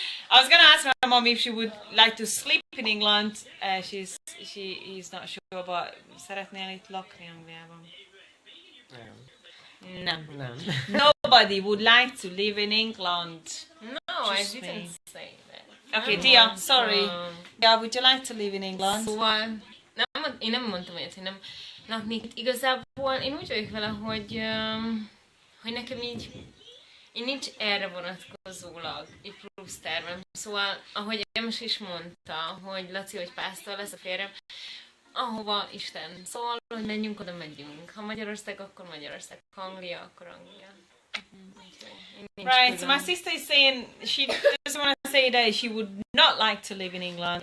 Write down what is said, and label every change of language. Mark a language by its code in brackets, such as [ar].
[en] I was gonna ask my mom if she would like to sleep in England. He's not sure, but [hu] szeretnél itt lakni Angliában? [en] No. Nobody would like to live in England. No, I didn't say that. Okay, Dia, sorry. Yeah, would you like to live in England? [hu] Szóval, én nem mondtam olyat, hogy nem laknék itt. Igazából én úgy vagyok vele, hogy nekem így nincs erre vonatkozólag egy plusz tervem. Szóval, ahogy Emes is mondta, hogy Laci, hogy pásztor lesz a férjem, ahova Isten szól, hogy menjünk, oda megyünk. Ha Magyarország, akkor Magyarország. Ha Anglia, akkor Anglia. [en] Right, so my sister is saying she doesn't want to say that she would not like to live in England.